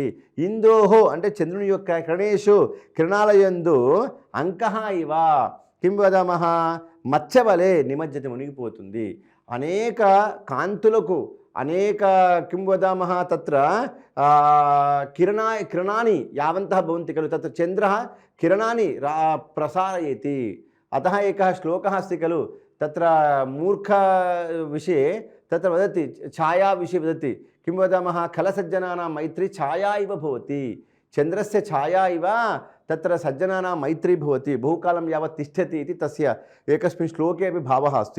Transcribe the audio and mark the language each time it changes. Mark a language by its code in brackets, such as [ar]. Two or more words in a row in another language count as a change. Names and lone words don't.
[te] ఇందోహో అంటే చంద్రుని యొక్క కిరణేషు కిరణాల యందు [sa] అంకః ఇవ కిం వదామః [te] మచ్చవలే నిమజ్జతి మునిగిపోతుంది. అనేక కాంతులకు అనేక [sa] కిం వదామः తత్ర కిరణాని యావంతः భవంతి ఖలు తత్ర చంద్రः కిరణాని ప్రసారయతి. అతः एकः श्लोकः अस्ति खलु तत्र मूर्ख विषये तत्र वदति छाया विषये वदति किं वदामः खलसज्जनानां मैत्री छाया इव भवति. चन्द्रस्य छाया इव तत्र सज्जनानां मैत्री भवति, बहुकालं यावत् तिष्ठति इति तस्य एकस्मिन् श्लोके अपि भावः अस्ति.